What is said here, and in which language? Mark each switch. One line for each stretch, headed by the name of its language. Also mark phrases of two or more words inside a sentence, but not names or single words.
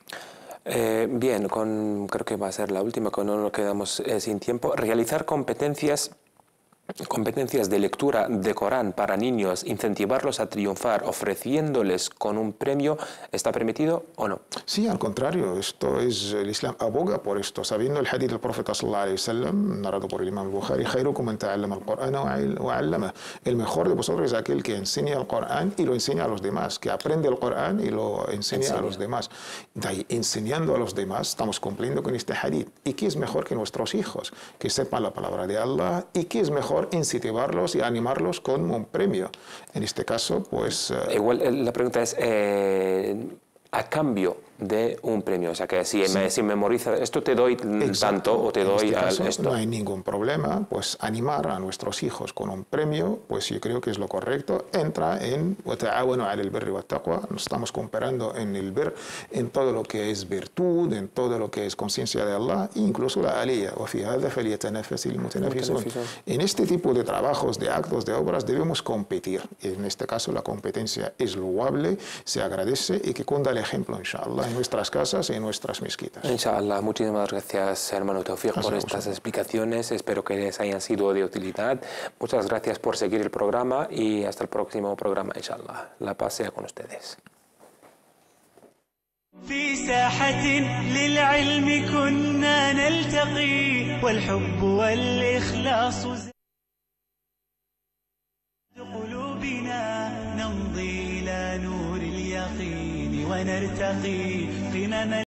Spanish: Bien, creo que va a ser la última, que no nos quedamos sin tiempo. Realizar competencias de lectura de Corán para niños, incentivarlos a triunfar ofreciéndoles con un premio, ¿está permitido o no? Sí, al contrario, el Islam aboga por esto, sabiendo el hadith del profeta
Arabic: صلى الله عليه وسلم,
Spanish: narrado por el imam Bukhari,
Arabic: خيركم من تعلم القرآن وعلم.
Spanish: El mejor de vosotros es aquel que enseña el Corán y lo enseña a los demás, que aprende el Corán y lo enseña a los demás. De ahí, enseñando a los demás, estamos cumpliendo con este hadith. ¿Y qué es mejor que nuestros hijos? Que sepan la palabra de Allah. ¿Y qué es mejor? Incentivarlos y animarlos con un premio. En este caso, pues... Igual la pregunta es, a cambio de un premio, o sea que si memoriza esto te doy tanto o te doy esto. No hay ningún problema, pues animar a nuestros hijos con un premio, pues yo creo que es lo correcto. Entra en
Arabic: وَتَعَاوَنُوا عَلَى الْبِرِّ وَالتَّقْوَى.
Spanish: Nos estamos comparando en el bir, en todo lo que es virtud, en todo lo que es conciencia de Allah, incluso la aliyah.
Arabic: وَفِي هَذَا فَلْيَتَنَافَسِ الْمُتَنَافِسُونَ.
Spanish: En este tipo de trabajos, de actos, de obras debemos competir. En este caso la competencia es loable, se agradece y que cunda el ejemplo, inshallah, en nuestras casas y en nuestras mezquitas. Inshallah, muchísimas gracias, hermano Tawfiq, por estas explicaciones. Espero que les hayan sido de utilidad. Muchas gracias por seguir el programa y hasta el próximo programa, inshallah. La paz sea con ustedes.
Arabic: في ساحة للعلم كنا نلتقي والحب والإخلاص قلوبنا نمضي إلى نور اليقين ونرتقي قمم